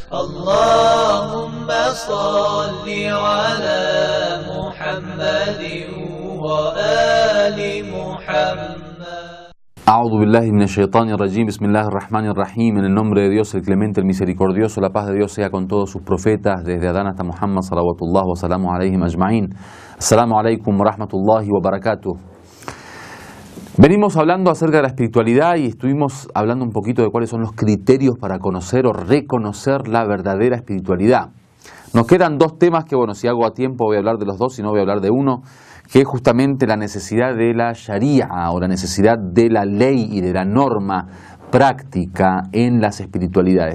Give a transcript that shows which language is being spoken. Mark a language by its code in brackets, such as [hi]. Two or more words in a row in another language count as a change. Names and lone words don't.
[ar] اللهم صل على محمد وآل محمد. أعوذ بالله من الشيطان الرجيم. بسم الله الرحمن الرحيم. [es] En el nombre de Dios, el clemente, el misericordioso, la paz de Dios sea con todos sus profetas, desde Adán hasta Muhammad, [ar] صلوات الله وسلامه عليهم أجمعين. السلام عليكم ورحمة الله وبركاته. [es] Venimos hablando acerca de la espiritualidad y estuvimos hablando un poquito de cuáles son los criterios para conocer o reconocer la verdadera espiritualidad. Nos quedan dos temas que, bueno, si hago a tiempo voy a hablar de los dos, si no voy a hablar de uno, que es justamente la necesidad de la sharia o la necesidad de la ley y de la norma práctica en las espiritualidades.